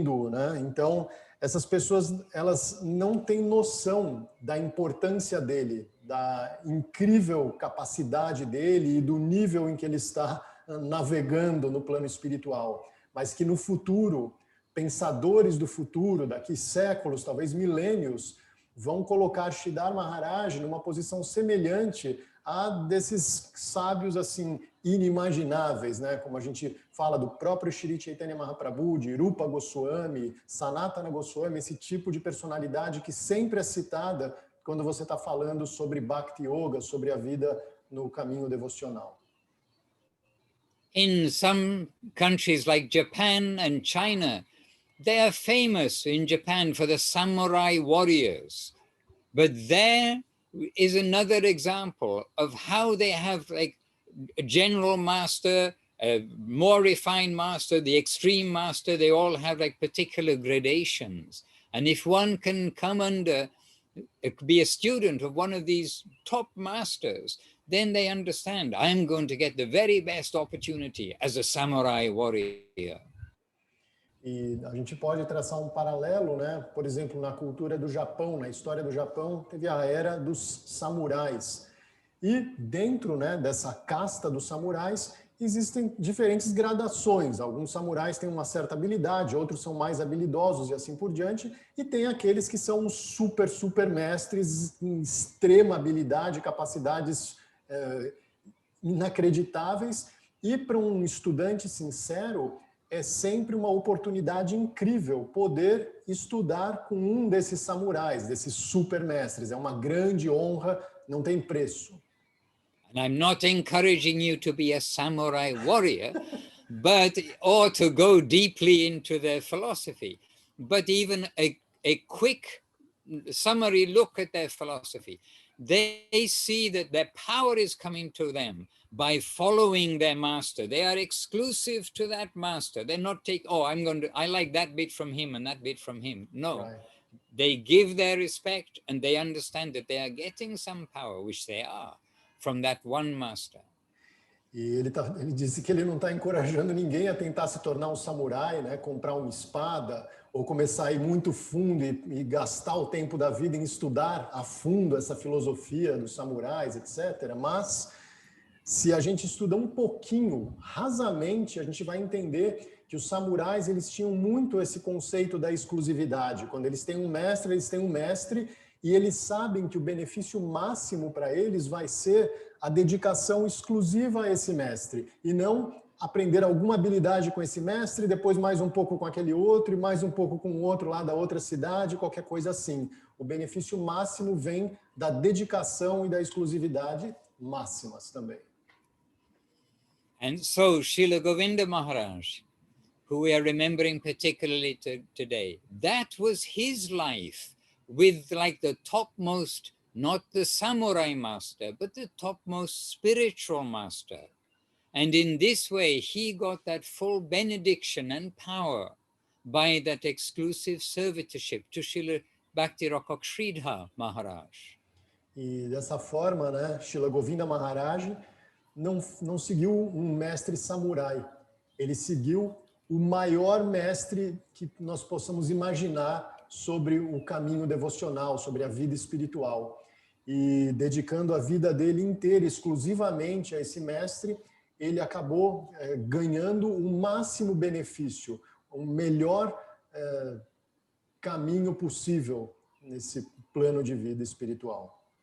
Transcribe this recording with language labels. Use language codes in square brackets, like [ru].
[pt] né, então essas pessoas, elas não têm noção da importância dele, da incrível capacidade dele e do nível em que ele está navegando no plano espiritual, mas que no futuro, pensadores do futuro, daqui séculos, talvez milênios, vão colocar Sridhar Maharaj numa posição semelhante a desses sábios assim inimagináveis, né? Como a gente fala do próprio Shri Chaitanya Mahaprabhu, de Rupa Goswami, Sanatana Goswami, esse tipo de personalidade que sempre é citada quando você está falando sobre Bhakti Yoga, sobre a vida no caminho devocional. [en] In some countries like Japan and China, they are famous in Japan for the samurai warriors. But there is another example of how they have like a general master, a more refined master, the extreme master, they all have like particular gradations. And if one can come under, be a student of one of these top masters, then they understand, I'm going to get the very best opportunity as a samurai warrior. [pt] E a gente pode traçar um paralelo, né? Por exemplo, na cultura do Japão, na história do Japão, teve a era dos samurais. E dentro, né, dessa casta dos samurais, existem diferentes gradações. Alguns samurais têm uma certa habilidade, outros são mais habilidosos e assim por diante. E tem aqueles que são super mestres em extrema habilidade, capacidades inacreditáveis. E para um estudante sincero, é sempre uma oportunidade incrível poder estudar com um desses samurais, desses supermestres. É uma grande honra, não tem preço. [en] And I'm not encouraging you to be a samurai warrior, or to go deeply into their philosophy, but even a quick summary look at their philosophy. They see that their power is coming to them by following their master. They are exclusive to that master. They're not I like that bit from him and that bit from him. No, right. They give their respect and they understand that they are getting some power, which they are, from that one master. [pt] E ele disse que ele não está encorajando ninguém a tentar se tornar um samurai, né? Comprar uma espada ou começar a ir muito fundo e gastar o tempo da vida em estudar a fundo essa filosofia dos samurais, etc. Mas se a gente estuda um pouquinho, rasamente, a gente vai entender que os samurais, eles tinham muito esse conceito da exclusividade. Quando eles têm um mestre, e eles sabem que o benefício máximo para eles vai ser a dedicação exclusiva a esse mestre, e não aprender alguma habilidade com esse mestre, depois mais um pouco com aquele outro, e mais um pouco com o outro lá da outra cidade, qualquer coisa assim. O benefício máximo vem da dedicação e da exclusividade máximas também. [en] And so Srila Govinda Maharaj, who we are remembering particularly today, that was his life with like the topmost, not the samurai master, but the topmost spiritual master. And in this way, he got that full benediction and power by that exclusive servitorship to Srila Bhakti Rakak Sridhar Maharaj. [pt] E dessa forma, né, Srila Govinda Maharaj não seguiu um mestre samurai. Ele seguiu o maior mestre que nós possamos imaginar sobre o caminho devocional, sobre a vida espiritual. E dedicando a vida dele inteira exclusivamente a esse mestre, ele acabou ganhando o máximo benefício, o melhor caminho possível nesse plano de vida espiritual.